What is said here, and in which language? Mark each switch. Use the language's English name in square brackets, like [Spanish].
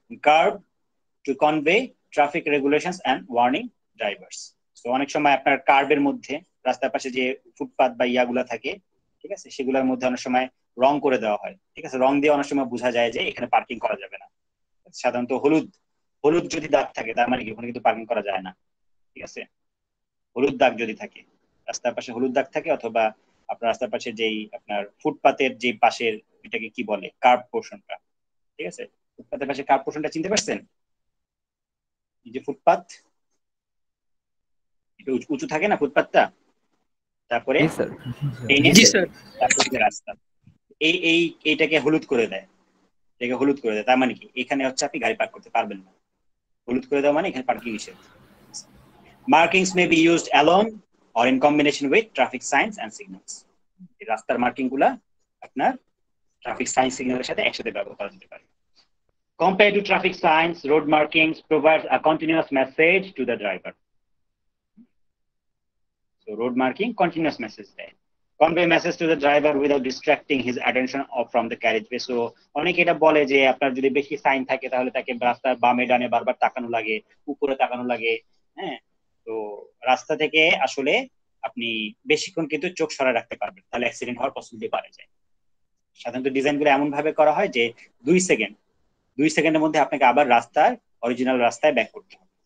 [English] Curb to convey traffic regulations and warning drivers. [Bangla] So অনেক সময় আপনার কার্বের মধ্যে, রাস্তার পাশে যে ফুটপাত বা ইয়াগুলা থাকে, ঠিক আছে, সেগুলোর মধ্যে অনেক সময় রং করে দেওয়া হয়। ঠিক আছে, রং দিয়ে অনেক সময় বোঝা যায় যে এখানে পার্কিং করা যাবে না। সাধারণত হলুদ যদি দাগ থাকে তার মানে কি ওখানে কিন্তু পার্কিং করা যায় না। ঠিক আছে, হলুদ দাগ যদি থাকে, রাস্তার পাশে হলুদ দাগ থাকে, অথবা আপনার রাস্তার পাশে যেই আপনার ফুটপাতের যে পাশের, এটাকে কি বলে, কার্ভ পোর্শনটা। ঠিক আছে, ফুটপাতের পাশে কার্ভ পোর্শনটা চিনতে পারছেন? এই যে ফুটপাত, এটা উঁচু থাকে না ফুটপাতটা, তারপরে তারপরে রাস্তা, এইটাকে হলুদ করে দেয়। তার মানে কি এখানে হচ্ছে আপনি গাড়ি পার্ক করতে পারবেন না। হলুদ করে দেওয়া মানে এখানে পার্কিং নিষেধ। [English] Markings may be used alone or in combination with traffic signs and signals. [Bangla] এই রাস্তার মার্কিং গুলা আপনার ট্রাফিক সাইন সিগন্যালের সাথে একসাথে ব্যবহার করা যেতে পারে। [English] Compared to traffic signs, road markings provides a continuous message to the driver. So road marking continuous message দেয়, convey message to the driver without distracting his attention from the carriageway. [Bangla] So অনেকে এটা বলে যে আপনার যদি বেশি sign থাকে তাহলে তাকে রাস্তার বামে ডানে বারবার তাকানো লাগে, উপরে তাকানো লাগে। হ্যাঁ, তো রাস্তা থেকে আসলে আপনি বেশিক্ষণ কিন্তু চোখ সরায় রাখতে পারবেন, তাহলে অ্যাক্সিডেন্ট হওয়ার পসিবিলিটি বাড়ে যায়। সাধারণত ডিজাইনগুলো এমন ভাবে করা হয় যে 2 সেকেন্ডের মধ্যে আপনাকে আবার অরিজিনাল রাস্তায় ব্যাক করতে হবে।